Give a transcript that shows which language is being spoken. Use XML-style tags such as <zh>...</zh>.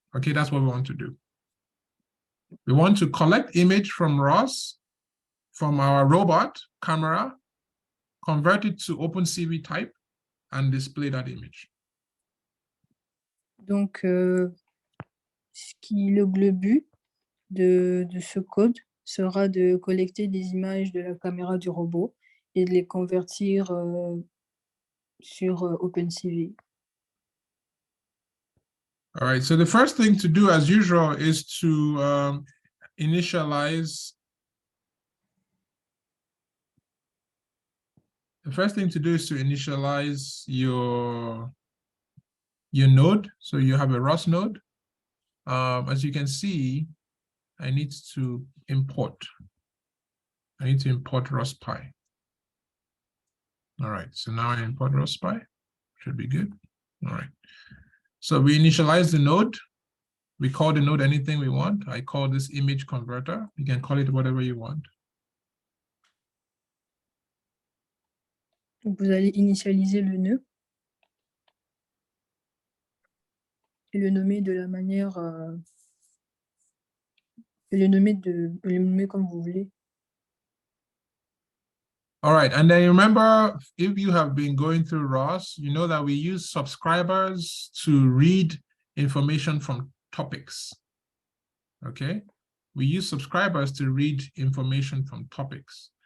<en>Okay, that's what we want to do. We want to collect image from ROS from our robot camera, convert it to OpenCV type, and display that image.</en> <fr>Donc, le but de ce code sera de collecter des images de la caméra du robot et de les convertir sur OpenCV.</fr> <en>All right, so the first thing to do, as usual, is to initialize. The first thing to do is to initialize your node. So you have a ROS node. As you can see, I need to import. I need to import ROS.py. All right, so now I import ROS.py. Should be good. All right. So we initialize the node. We call the node anything we want. I call this image converter. You can call it whatever you want.</en> <fr>Donc, vous allez initialiser le nœud et le nommer de la manière, et le nommer comme vous voulez.</fr> <en>All right, and then remember, if you have been going through ROS, you know that we use subscribers to read information from topics, okay? We use subscribers to read information from topics.</en>